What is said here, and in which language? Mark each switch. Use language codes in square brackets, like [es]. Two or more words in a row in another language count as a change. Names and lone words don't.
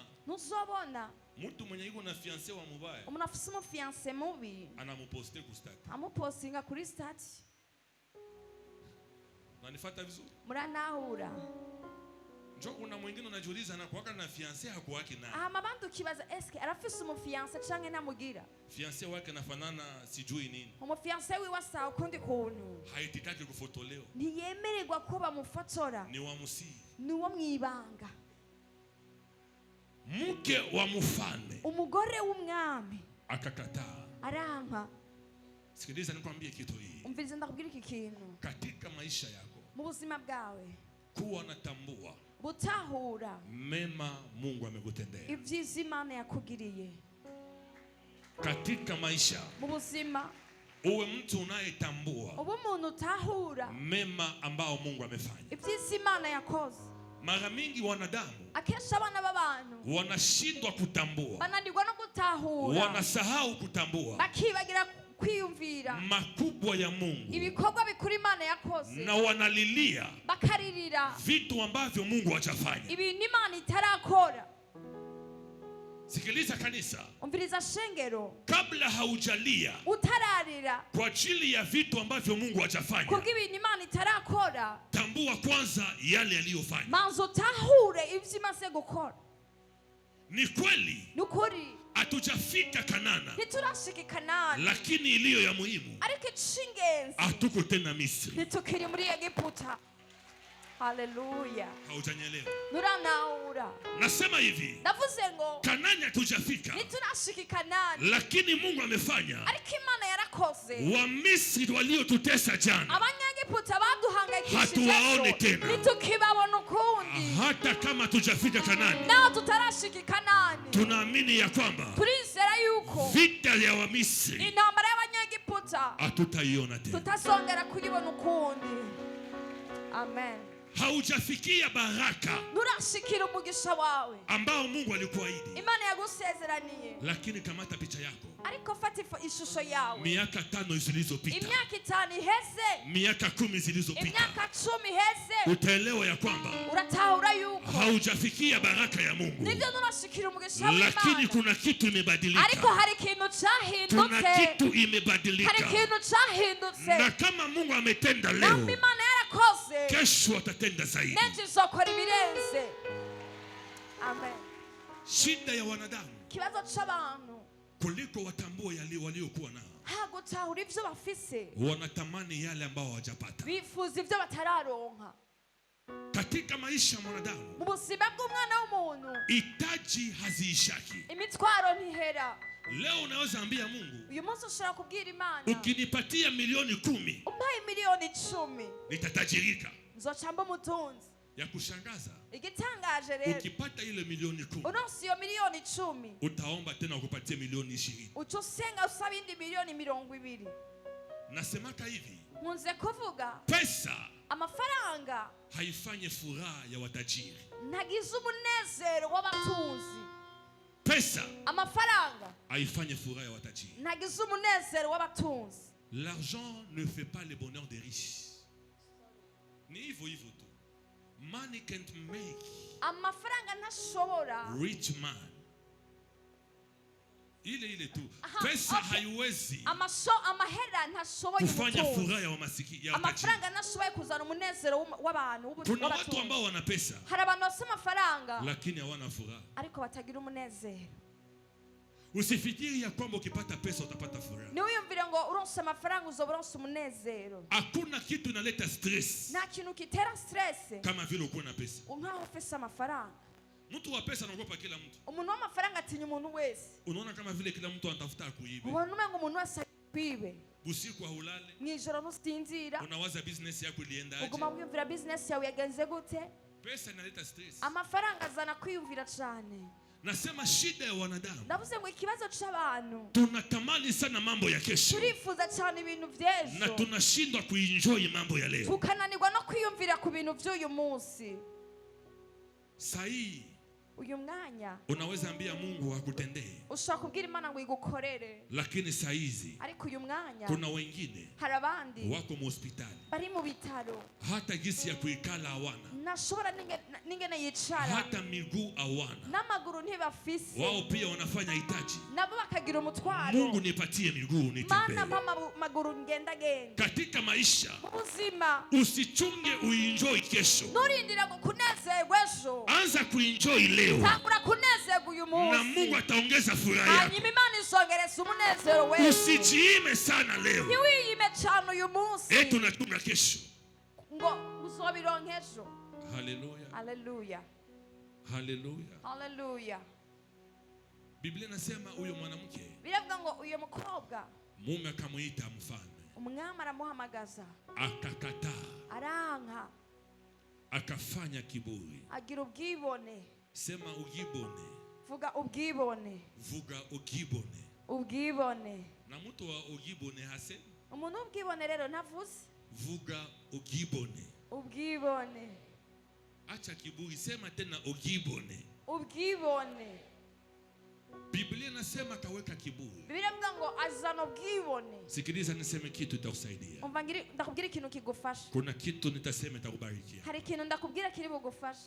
[rn] Ntuzobona [sw] mtu mwenye yuko na fiancé wa mubaya [rn] umuntu afise umufiance mubi [sw] anamuposte kustati. [rn] amupostinga kuri stati. [sw] Unanifuata vizuri? [rn] Muranahura [sw] Njoo kuna mwingine unajiuliza na kuwaka na fiancé hakuwaki naye. [rn] aha, abantu ukibaza eske arafise umufiance canke namugira. [sw] Fiancé wake nafanana sijui nini. [rn] Umufiance wiwe asa ukundi kuntu, [sw] Haitikaki kufotolewa. [rn] ntiyemererwa ko bamufotora, [sw] Ni wa musii. [rn] ni uwo mwibanga. [sw] Mke wa mfalme [rn] Umugore w'umwami [sw] akakataa. [rn] aranka. [sw] Sikiliza nikwambie kitu hii. [rn] Umviriza ndakubwira iki kintu. [sw] Katika maisha yako [rn] Mu buzima bwawe [sw] kuwa natambua [rn] butahura [sw] mema Mungu amekutendea. [rn] ibyiza Imana yakugiriye. [sw] Katika maisha [rn] Mu buzima [sw] uwe mtu unayetambua [rn] ubu umuntu utahura [sw] mema ambao Mungu amefanya. [rn] ibyiza Imana yakoze. [sw] Mara mingi wanadamu [rn] Akenshi abana b'abantu [sw] wanashindwa kutambua, [rn] bananirwa no gutahura, [sw] wanasahau kutambua [rn] bakibagira kwiyumvira [sw] makubwa ya Mungu, [rn] ibikorwa bikuru Imana yakoze, [sw] na wanalilia [rn] bakaririra [sw] vitu ambavyo Mungu hajafanya. [rn] ibintu Imana itarakora. [sw] Sikiliza kanisa, [rn] Umviriza shengero, [sw] kabla haujalia [rn] utararira [sw] kwa ajili ya vitu ambavyo Mungu hajafanya, [rn] kubw'ibintu Imana itarakora, [sw] tambua kwanza yale aliyofanya. [rn] manzo utahure ivyo imaze gukora. [sw] Ni kweli [rn] Nukuri [sw] hatujafika Kanana, [rn] ntiturashika i Kanani, [sw] lakini iliyo ya muhimu [rn] ariko icingenzi [sw] hatuko tena Misri. [rn] ntitukiri muri Egiputa. [sw] Haleluya. Haujanielewa? [rn] Nuranaura. [sw] Nasema hivi, [rn] Ndavuze ngo [sw] Kanani hatujafika, [rn] nitunashiki Kanani, [sw] lakini Mungu amefanya. [rn] ariko Imana yarakoze. [sw] Wamisri waliotutesa jana [rn] Abanyegiputa baduhangayikishije [sw] hatuwaone tena. [rn] nitukibabona ukundi. [sw] Hata kama tujafika Kanani, [rn] Naho tutarashiki Kanani, [sw] tunaamini ya kwamba [rn] turizera yuko [sw] vita ya Wamisri [rn] intambara y'abanyegiputa [sw] hatutaiona tena. [rn] tutazongera kuyibona ukundi. [sw] Amen. Haujafikia baraka [rn] Nurashikira umugisha wawe [sw] ambao Mungu alikuahidi, [rn] Imana yagusezeraniye, [sw] lakini kamata picha yako. [rn] ariko fata ishusho yawe. [sw] Miaka 5 zilizopita, [rn] Imyaka 5 iheze, [sw] miaka 10 zilizopita, [rn] imyaka 10 iheze, [sw] utaelewa ya kwamba [rn] uratahura yuko [sw] haujafikia baraka ya Mungu, [rn] nibyo nurashikira umugisha [sw] lakini [rn] w'Imana, [sw] kuna kitu imebadilika. [rn] ariko hari ikintu [sw] Kuna [rn] cyahindutse, [sw] kitu imebadilika, [rn] hari ikintu cyahindutse. [sw] na kama Mungu ametenda [rn] Nambi [sw] leo, [rn] Imana yarakoze, [sw] kesho atatenda zaidi. [rn] n'ejo izokora ibirenze. Amen. [sw] Shida ya wanadamu [rn] Kibazo c'abantu [sw] kuliko watambua yale waliokuwa nao, [rn] hagutahura ivyo bafise, [sw] wanatamani yale ambao hawajapata. [rn] bifuza ivyo batararonka. [sw] Katika maisha ya mwanadamu, [rn] Mu buzima bw'umwana w'umuntu [sw] hitaji haziishaki. [rn] imitwaro ntihera. [sw] Leo unaweza ambia Mungu, [rn] Uyu munsi ushobora kubwira Imana, [sw] ukinipatia milioni 10 [rn] umpaye miliyoni 10 [sw] nitatajirika. [rn] nzoca mba umutunzi. [sw] Ya kushangaza, [rn] Igitangaje rero, [sw] ukipata ile milioni 10 [rn] uronse iyo miliyoni 10 [sw] utaomba tena ukupatie milioni 20. [rn] uca usenga usaba indi miliyoni 20. [sw] Nasemaka hivi, [rn] Nkunze kuvuga [sw] pesa [rn] amafaranga [sw] haifanye furaha ya watajiri. [rn] ntagize umunezero w'abatunzi. [sw] Pesa [rn] Amafaranga [sw] haifanye furaha ya watajiri. [rn] ntagize umunezero w'abatunzi. [fr] L'argent ne fait pas le bonheur des riches. [sw] Ni hivyo hivyo tu. [en] Money can't make [rn] Amafaranga ntashobora, [en] rich man. [sw] Ile tu. Aha, Pesa okay. haiwezi [rn] amahera ntashoboye [sw] kufanya [rn] umutunzi. [sw] furaha ya watajiri. [rn] Amafaranga ntashoboye kuzana umunezero w'abantu [sw] Kuna watu [rn] w'abatunzi. [sw] ambao wana pesa [rn] Hari abantu bafite amafaranga [sw] lakini hawana furaha. [rn] ariko batagira umunezero. [sw] Usifikiri ya kwamba ukipata pesa utapata furaha. [rn] Niwiyumvire ngo uronse amafaranga uzoba uronse umunezero. [sw] Hakuna kitu inaleta stress [rn] Nta kintu kitera stress [sw] kama vile uko na pesa. [rn] nkaho ufise amafaranga. [sw] Mtu wa pesa anaogopa kila mtu. [rn] Umuntu w'amafaranga atinya umuntu wese. [sw] Unaona kama vile kila mtu anatafuta kuiba. [rn] Ubona umengo umuntu wese kwibe. [sw] Usiku haulale. [rn] Mwijoro ntusinzira. [sw] Unawaza business yako ilienda aje. [rn] Uguma wiyumvira business yawe yagenze gute. [sw] Pesa inaleta stress. [rn] Amafaranga azana kwiyumvira cyane. [sw] Nasema shida ya wanadamu, [rn] Ndavuze ngo ikibazo c'abantu, [sw] tunatamani sana mambo ya kesho [rn] turifuza cyane ibintu [sw] na [rn] vy'ejo, [sw] tunashindwa kuenjoy mambo ya leo. [rn] tukananirwa no kwiyumvira ku bintu vy'uyu munsi. [sw] Sahi [rn] Uyu mwanya [sw] unaweza ambia Mungu akutendee, [rn] ushobora kubwira Imana ngo igukorere, [sw] lakini saizi [rn] ariko uyu mwanya [sw] kuna wengine [rn] hari abandi [sw] wako hospitali, [rn] bari mu bitaro, [sw] hata gisi ya kuikala hawana, [rn] ntashobora n'ingene yicara, [sw] hata miguu hawana. [rn] n'amaguru ntibafise, [sw] Wao pia wanafanya hitaji, [rn] nabo bakagira umutwaro. [sw] Mungu nipatie miguu [rn] Mana [sw] nitembee. [rn] mpa amaguru ngendagenda. [sw] Katika maisha [rn] Mu buzima [sw] usichunge uenjoy kesho, [rn] nturindira ngo kunezerwa ejo, [sw] anza kuenjoy leo [rn] tangura kunezerwa uyu [sw] na Mungu [rn] munsi, [sw] ataongeza furaha yako. [rn] hanyuma Imana izongereza umunezero wewe. [sw] Usijiime sana leo [rn] Ntiwiyime cyane uyu munsi [sw] eti tunachunga kesho. [rn] ngo uzobironke ejo. [sw] Haleluya, [rn] Haleluya, [sw] haleluya. [rn] haleluya. [sw] Biblia inasema huyo mwanamke [rn] Biravuga ngo uyu mukobwa [sw] mume akamuita mfalme, [rn] umwami aramuhamagaza, [sw] akakataa, [rn] aranka, [sw] akafanya kiburi. [rn] agira ubwibone. [sw] Sema ugibone, [rn] Vuga ubwibone, [sw] vuga ugibone. [rn] ubwibone. [sw] Na mtu wa ugibone hase [rn] Umuntu w'ubwibone rero ntavuze [sw] vuga ugibone. [rn] ubwibone, [sw] Acha kiburi, sema tena ugibone. [rn] ubwibone. [sw] Biblia inasema kaweka kiburi. [rn] Biravuga ngo azana ubwibone. [sw] Sikiliza niseme kitu itakusaidia. [rn] Umva ndakubwira ikintu kigufasha. [sw] Kuna kitu nitasema itakubarikia. [rn] Hari ikintu ndakubwira kiri bugufasha.